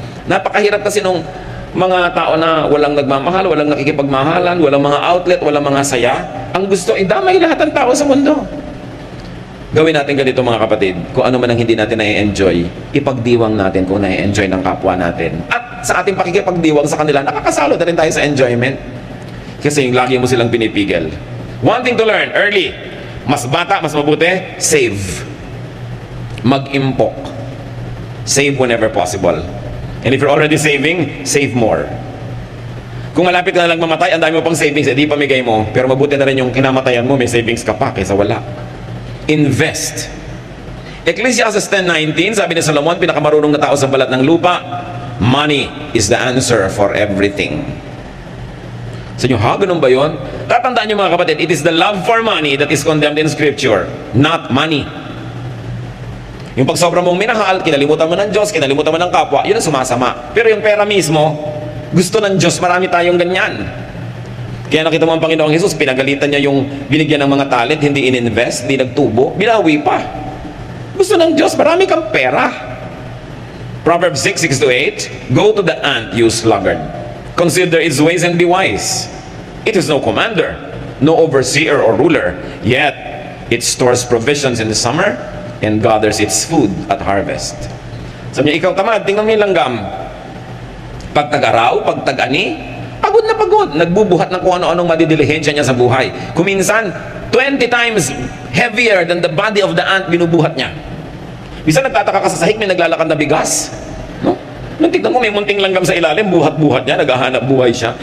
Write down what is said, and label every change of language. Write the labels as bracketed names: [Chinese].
[Filipino] Napakahirap kasi nung mga tao na walang nagmamahal, walang nakikipagmahalan, walang mga outlet, walang mga saya. Ang gusto, idamay lahat ng tao sa mundo. Gawin natin ganito mga kapatid, kung ano man ang hindi natin na-enjoy, ipagdiwang natin kung na-enjoy ng kapwa natin. At sa ating pakikipagdiwang sa kanila, nakakasalo na rin tayo sa enjoyment. Kasi yung lagi mo silang pinipigil. [English] One thing to learn, early. [Filipino] Mas bata, mas mabuti, [English] save. [Filipino] Mag-impok. [English] Save whenever possible. And if you're already saving, save more. [Filipino] Kung malapit ka na lang mamatay, ang dami mo pang savings, edi pamigay mo. Pero mabuti na rin yung kinamatayan mo, may savings ka pa, kaysa wala. Invest. Ecclesiastes 10:19, sabi ni Solomon, pinakamarunong na tao sa balat ng lupa, [English] money is the answer for everything. [Filipino] Sa inyo, ha? Ganun ba yun? Tatandaan nyo mga kapatid, [English] it is the love for money that is condemned in Scripture, not money. [Filipino] Yung pag sobra mong minahal, kinalimutan mo ng Diyos, kinalimutan mo ng kapwa, yun ang sumasama. Pero yung pera mismo, gusto ng Diyos, marami tayong ganyan. Kaya nakita mo ang Panginoong Jesus, pinagalitan niya yung binigyan ng mga talent, hindi in-invest, hindi nagtubo, binawi pa. Gusto ng Diyos, marami kang pera. [English] Proverbs 6:6-8, go to the ant, you sluggard. Consider its ways and be wise. It is no commander, no overseer or ruler, yet it stores provisions in the summer and gathers its food at harvest. [Filipino] Sabi niya, ikaw tamad, tingnan mo yung langgam. Pag tag-araw, pag tag-ani, pagod na pagod, nagbubuhat ng kung ano-anong madidilihensya niya sa buhay. [English] Kuminsan, 20 times heavier than the body of the ant [Filipino] binubuhat niya. Bisa nagtataka ka sa sahig, may naglalakad na bigas. No? Nung tignan mo, may munting langgam sa ilalim, buhat-buhat niya, naghahanap buhay siya.